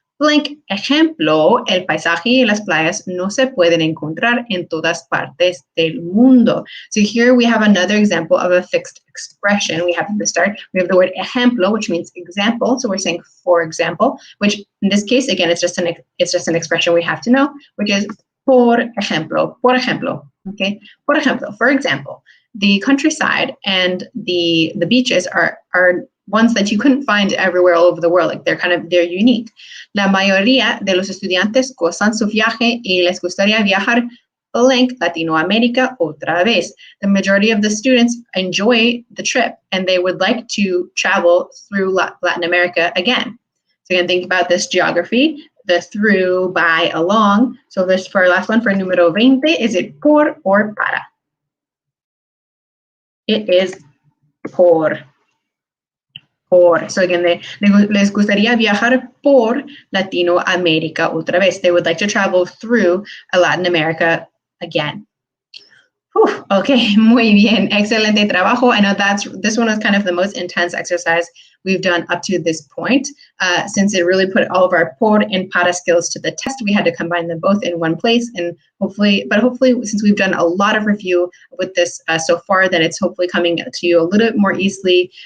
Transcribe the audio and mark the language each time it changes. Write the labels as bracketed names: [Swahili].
[Spanish] Blank ejemplo, el paisaje y las playas no se pueden encontrar en todas partes del mundo. [English] So here we have another example of a fixed expression. We have at the start, we have the word ejemplo, which means example. So we're saying for example, which in this case, again, it's just an expression we have to know, which is [Spanish] por ejemplo, [English] okay? [Spanish] Por ejemplo, [English] for example, the countryside and the beaches are ones that you couldn't find everywhere all over the world. Like they're unique. [Spanish] La mayoría de los estudiantes gozan su viaje y les gustaría viajar blank Latinoamérica otra vez. [English] The majority of the students enjoy the trip and they would like to travel through Latin America again. So again, think about this geography, the through, by, along. So this for our last one, for número 20, is it por or para? It is por. So again, [Spanish] les gustaría viajar por Latinoamérica otra vez. [English] They would like to travel through Latin America again. Whew, okay, [Spanish] muy bien, excelente trabajo. [English] I know this one was kind of the most intense exercise we've done up to this point. Since it really put all of our por and para skills to the test, we had to combine them both in one place. And hopefully, since we've done a lot of review with this so far, then it's hopefully coming to you a little bit more easily.